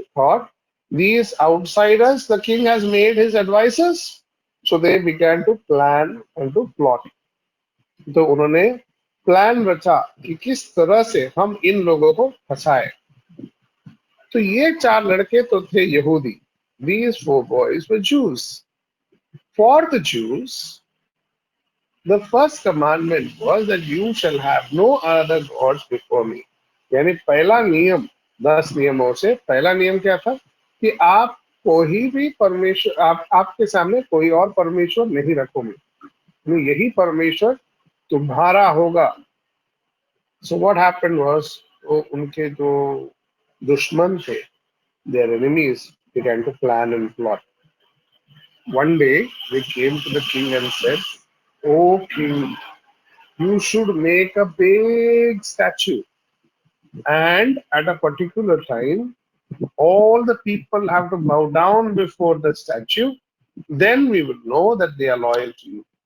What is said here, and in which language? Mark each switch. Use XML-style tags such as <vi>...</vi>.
<en>Thought these outsiders the king has made his advisors, so they began to plan and to plot.</en> <hi>तो उन्होंने plan रचा कि किस तरह से हम इन लोगों को फंसाए. तो ये चार लड़के तो थे यहूदी.</hi> <en>These four boys were Jews. For the Jews, the first commandment was that you shall have no other gods before me.</en> <hi>यानी पहला नियम 10 नियमों से पहला नियम क्या था कि आप कोई भी परमेश्वर आपके सामने कोई और परमेश्वर नहीं रखोगे. यही परमेश्वर तुम्हारा होगा.</hi> <en>So what happened was</en> <hi>उनके जो दुश्मन थे,</hi> <en>their enemies, began to plan and plot. One day they came to the king and said, "Oh king, you should make a big statue, and at a particular time all the people have to bow down before the statue, then we will know that they are loyal to you."</en>